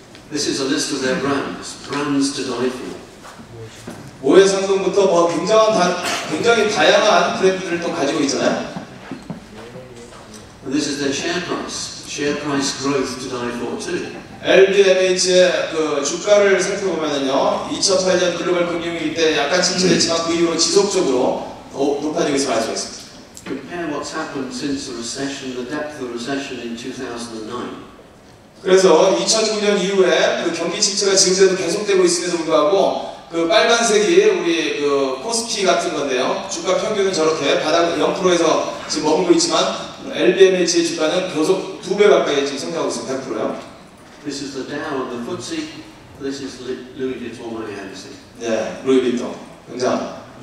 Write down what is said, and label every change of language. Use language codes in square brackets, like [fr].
[en] This is a list of their brands to die for. [ko] 모의 상동부터 굉장히 다양한 브랜드들을 또 가지고 있잖아요. [en] And this is their share price growth to die for too. [ko] LVMH의 그 주가를 살펴보면은요, 2008년 글로벌 금융위기 때 약간 침체됐지만 그 이후로 지속적으로 높아지고 있음을 알 수가 있습니다. [en] Compare what's happened since the recession, the depth of the recession in 2009. [ko] 그래서 2009년 이후에 그 경기 침체가 지금도 계속되고 있음에도 불구하고 그 빨간색이 우리 그 코스피 같은 건데요. 주가 평균은 저렇게 바닥 0%에서 지금 머물고 있지만 LVMH의 주가는 계속 2배 가까이 지금 성장하고 있습니다. 100%요. [en] This is the Dow and the FTSE. This is Louis Vuitton Moet Hennessy. [ko] 네, 루이비통 굉장합니다.